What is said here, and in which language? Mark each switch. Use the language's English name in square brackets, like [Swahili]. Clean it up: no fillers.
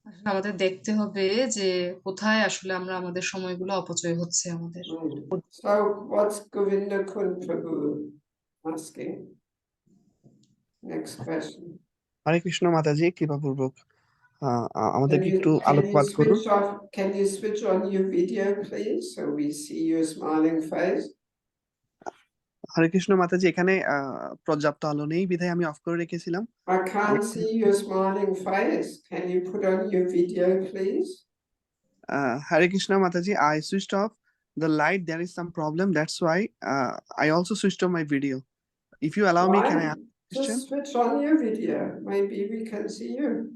[Bangla] আমাদের দেখতে হবে যে কোথায় আসলে আমরা আমাদের সময়গুলো অপচয় হচ্ছে আমাদের। [English] So what's Govinda Kun Prabhu asking? Next question. [Bangla] হরে কৃষ্ণ মাতাজি, কৃপাপূর্বক আমাদেরকে একটু আলোকপাত করুন। [English] Can you switch on your video, please, so we see your smiling face? [Bangla] হরে কৃষ্ণ মাতাজি, এখানে পর্যাপ্ত আলো নেই, বিধায় আমি অফ করে রেখেছিলাম। [English] I can't see your smiling face. Can you put on your video, please? Hare Krishna Mataji, I switched off the light. There is some problem. That's why I also switched off my video. If you allow me, can I ask a question? Just switch on your video. Maybe we can see you.